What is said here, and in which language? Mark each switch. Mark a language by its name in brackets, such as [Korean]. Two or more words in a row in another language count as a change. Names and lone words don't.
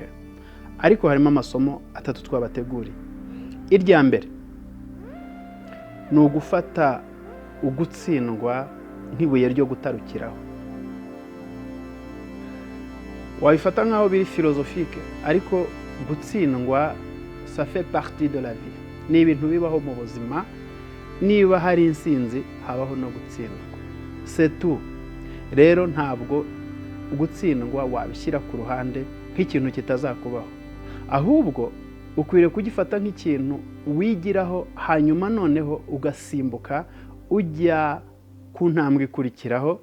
[Kinyarwanda] Ariko harimo amasomo atatu twabateguriye. Irya mbere ni ugufata ugutsindwa nk'ibuye ryo gutarukiraho. Wabifata nk'aho biri philosophique, ariko gutsindwa [French] ça fait partie de la vie. [Kinyarwanda] Ni ibintu bibaho mu buzima. Niba hari insinzi habaho no gutsindwa, [French] c'est tout. [Kinyarwanda] Rero ntabwo gutsindwa wabishyira ku ruhande nk'ikintu kitazakubaho, ahubwo ukwiriye kugifata nk'ikintu wigiraho, hanyuma noneho ugasimbuka ujya ku ntambwe ikurikiraho.